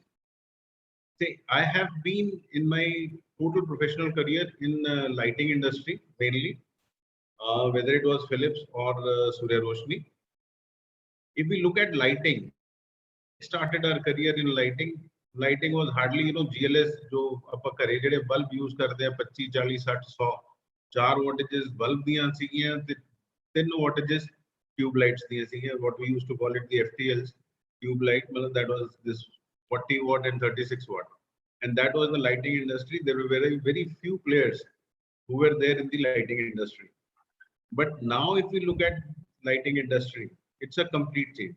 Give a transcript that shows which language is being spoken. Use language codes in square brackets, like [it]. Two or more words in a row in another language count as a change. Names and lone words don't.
[en] Say, I have been in my total professional career in lighting industry mainly, whether it was Philips or Surya Roshni. If we look at lighting, started our career in lighting. Lighting was hardly, GLS [pa] जो ਆਪਾਂ ਘਰੇ ਜਿਹੜੇ [en] bulb use [pa] ਕਰਦੇ ਆ 25 40 60 100 [en] 4 wattages bulb [pa] ਦੀਆਂ ਸੀਗੀਆਂ ਤੇ [en] 3 wattages tube lights [pa] ਦੀਆਂ ਸੀਗੀਆਂ, [en] what we used to call it the FTLs tube light. That was this 40 watt and 36 watt, and that was the lighting industry. There were very few players who were there in the lighting industry. But now if we look at lighting industry, it's a complete change.